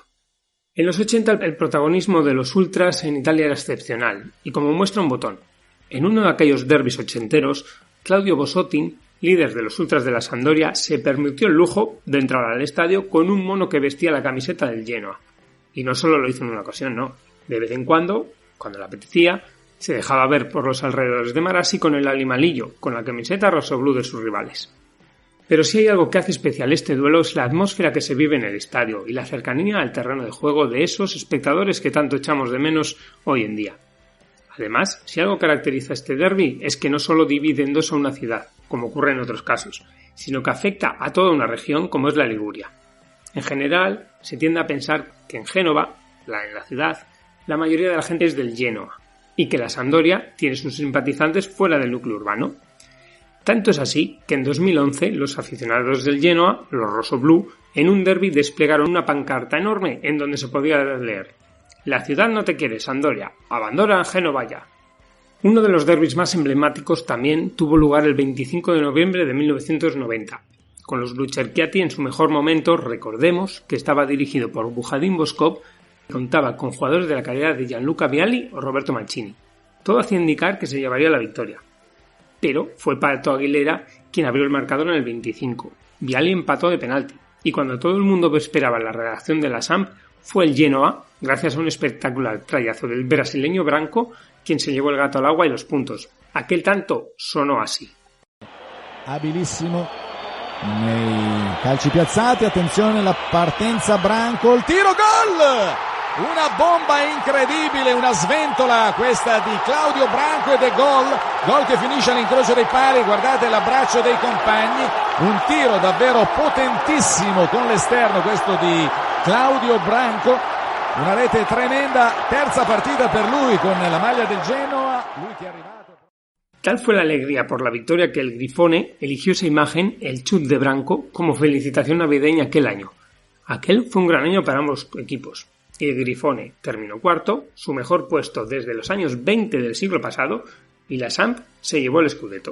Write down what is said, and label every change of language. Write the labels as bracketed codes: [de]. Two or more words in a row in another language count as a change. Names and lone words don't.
[es] En los 80 el protagonismo de los ultras en Italia era excepcional, y como muestra un botón, en uno de aquellos derbis ochenteros, Claudio Bosottin, líder de los ultras de la Sampdoria, se permitió el lujo de entrar al estadio con un mono que vestía la camiseta del Genoa. Y no solo lo hizo en una ocasión, no. De vez en cuando le apetecía, se dejaba ver por los alrededores de Marassi con el animalillo, con la camiseta rosso-blu de sus rivales. Pero si hay algo que hace especial este duelo es la atmósfera que se vive en el estadio y la cercanía al terreno de juego de esos espectadores que tanto echamos de menos hoy en día. Además, si algo caracteriza este derbi es que no solo divide en dos a una ciudad, como ocurre en otros casos, sino que afecta a toda una región como es la Liguria. En general, se tiende a pensar que en Génova, en la ciudad, la mayoría de la gente es del Genoa, y que la Sampdoria tiene sus simpatizantes fuera del núcleo urbano. Tanto es así que en 2011 los aficionados del Genoa, los rosso-blu, en un derbi desplegaron una pancarta enorme en donde se podía leer: «La ciudad no te quiere, Sampdoria, abandona Génova ya». Uno de los derbis más emblemáticos también tuvo lugar el 25 de noviembre de 1990, con los Blucerchiati en su mejor momento. Recordemos que estaba dirigido por Bujadin Boskov y contaba con jugadores de la calidad de Gianluca Vialli o Roberto Mancini. Todo hacía indicar que se llevaría la victoria. Pero fue Pato Aguilera quien abrió el marcador en el 25. Vialli empató de penalti, y cuando todo el mundo esperaba la reacción de la Samp, fue el Genoa, gracias a un espectacular trayazo del brasileño Branco, quien se llevò [it] il gatto all'acqua e [es] los puntos. Aquel tanto sonò así. [it] Abilissimo nei calci piazzati, attenzione la partenza Branco, il tiro, gol! Una bomba incredibile, una sventola questa di Claudio Branco ed è gol che finisce all'incrocio dei pali. Guardate l'abbraccio dei compagni, un tiro davvero potentissimo con l'esterno questo di Claudio Branco, una rete tremenda, terza partita per lui con la maglia del Genoa, lui che è arrivato. [es] Tal fue la alegría por la victoria que el Grifone eligió esa imagen, el chut de Branco, como felicitación navideña aquel año. Aquel fue un gran año para ambos equipos. El Grifone terminó cuarto, su mejor puesto desde los años 20 del siglo pasado, y la Samp se llevó el Scudetto.